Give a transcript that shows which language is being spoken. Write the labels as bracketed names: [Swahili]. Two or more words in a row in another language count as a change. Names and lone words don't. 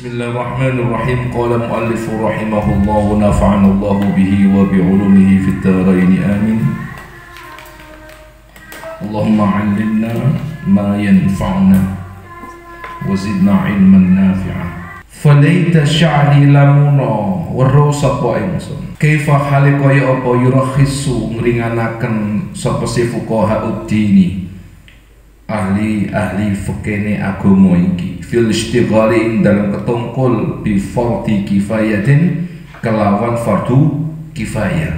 [Arabic] بسم الله الرحمن الرحيم. قال المؤلف رحمه الله ونفعنا الله به وبعلومه في الدارين آمين. اللهم علمنا ما ينفعنا وزدنا علما نافعا. فليت شعري [Javanese] lamuna weruh sapa ingsun. Kaifa hale kaya apa yurakhisu ngringanaken sapa si [Arabic] فقهاء الدين. [Javanese] Ahli fikene agama iki [Arabic] في الاشتغال [Javanese] ing dalam ketungkul [Arabic] بفرض كفاية [Javanese] kelawan fardu kifayah.